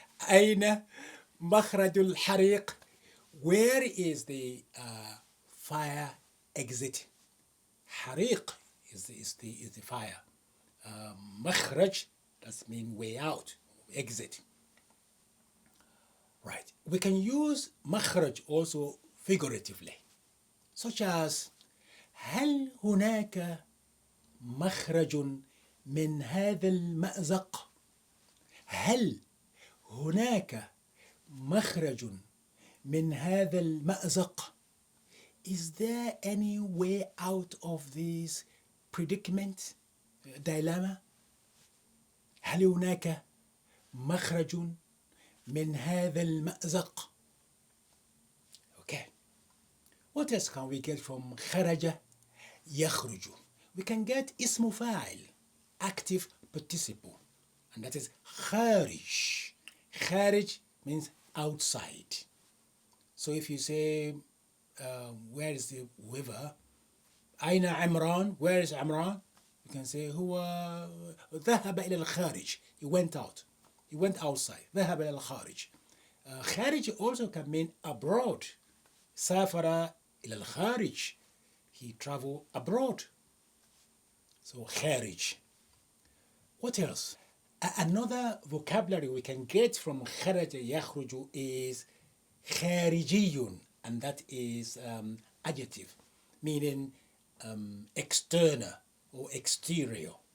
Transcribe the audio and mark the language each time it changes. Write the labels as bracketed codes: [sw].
[ar] أين مخرج الحريق? [en] Where is the fire exit? حريق is the fire. مخرج, that's mean way out, exit. Right. We can use [ar] مخرج [en] also figuratively, such as [ar] هل هناك مخرج من هذا المأزق؟ هل هناك مخرج من هذا المأزق? [en] Is there any way out of this predicament, dilemma? [ar] هل هناك مخرج من هذا المأزق? [en] Okay. What else can we get from خرج يخرج? We can get اسم فاعل, active participle, and that is خارج. خارج means outside. So if you say, where is the whoever? [ar] أين عمران? [en] Where is عمران? You can say [ar] هو ذهب إلى الخارج. [en] He went out. He went outside. [ar] ذهب إلى الخارج. [en] خارج also can mean abroad. [ar] سافر إلى الخارج. [en] He traveled abroad. So خارج. What else? Another vocabulary we can get from خرج يخرج is خارجي, and that is adjective, meaning external or exterior.